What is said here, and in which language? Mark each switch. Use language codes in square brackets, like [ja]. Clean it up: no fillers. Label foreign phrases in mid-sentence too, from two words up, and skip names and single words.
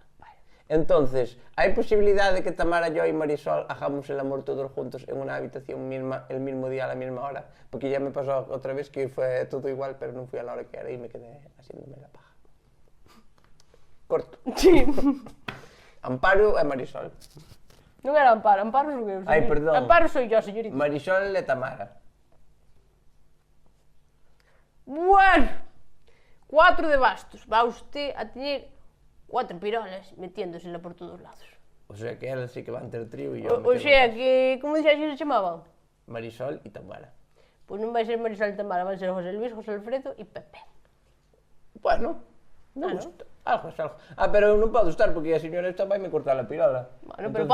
[es] Entonces, ¿hay posibilidad de que Tamara, yo y Marisol hagamos el amor todos juntos en una habitación misma, el mismo día, a la misma hora? Porque ya me pasó otra vez que fue todo igual, pero no fui a la hora que era y me quedé haciéndome la paja. Corto. Sí. [gl] Amparo e Marisol. Non era Amparo, Amparo non eu. Ay, [es] perdón. Amparo soy yo, señorita. [gl] Marisol e Tamara. [es] Bueno, 4 de bastos. Va usted a tener 4 pirolas metiéndosela por todos lados. O sea que [gl] elas sí que van ter trío [es] y yo me O quedo sea con [gl] que, como dixas que se chamaban? Marisol e Tamara. Pois non vai ser Marisol e Tamara, vai ser José Luis, José Alfredo e Pepe. [es] Bueno, me gusta. Algo es algo. [gl] Ah, pero eu non podo estar porque a señora esta vai me cortar a pirola.